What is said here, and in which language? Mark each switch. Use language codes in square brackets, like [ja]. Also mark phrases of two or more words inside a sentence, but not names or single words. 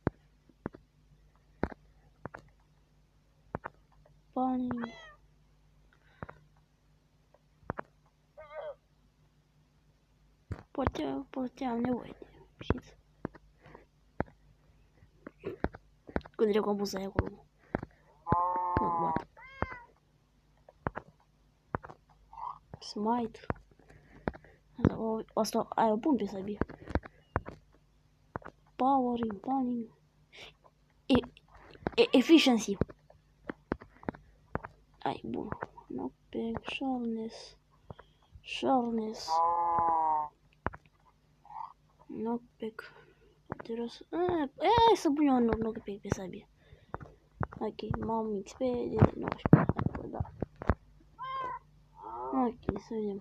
[en] Panning. [ro] Poate am nevoie de știți. Când dracu am pus aia acolo. Nu, [en] what? Smite. [ro] Asta aia o pun pe sabie. [en] Power, Panning. Efficiency. [ro] Ai, bun. [en] Knockback, Sharpness. Sharpness. Knockback. [ro] Hai să pun eu un knockback pe sabie. Ok, m-am XP de 19, da. Ok, să vedem.